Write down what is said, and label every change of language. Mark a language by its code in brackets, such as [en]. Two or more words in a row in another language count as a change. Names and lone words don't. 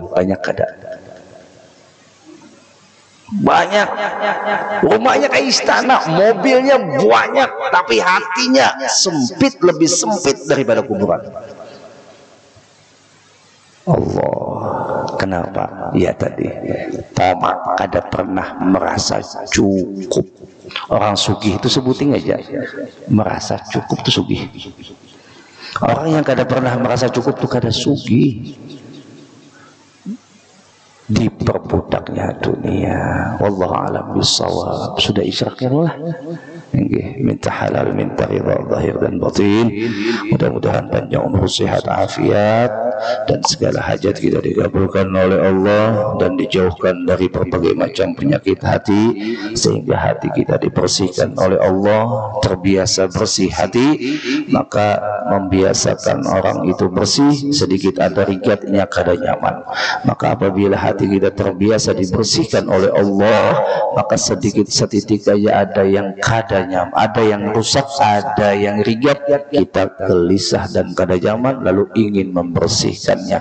[id] Banyak ada. Banyak. Rumahnya kayak istana, mobilnya banyak, tapi hatinya sempit, lebih sempit daripada kuburan. Allah, kenapa? Ya tadi, tamak, kada pernah merasa cukup. Orang sugih itu sebutin aja, merasa cukup itu sugih. Orang yang kada pernah merasa cukup itu kada sugih. Diperbudaknya dunia. [ar] والله أعلم بالصواب. [id] Sudah isyraknya lah. Minta halal, minta ridha zahir dan batin. Mudah-mudahan panjang umur, sehat, afiat, dan segala hajat kita dikabulkan oleh Allah dan dijauhkan dari berbagai macam penyakit hati, sehingga hati kita dibersihkan oleh Allah. Terbiasa bersih hati, maka membiasakan orang itu bersih, sedikit ada rigatnya kada nyaman. Maka apabila hati kita terbiasa dibersihkan oleh Allah, maka sedikit setitik aja ada yang kada nyaman, ada yang rusak, ada yang rigat, kita gelisah dan kada nyaman, lalu ingin membersihkannya.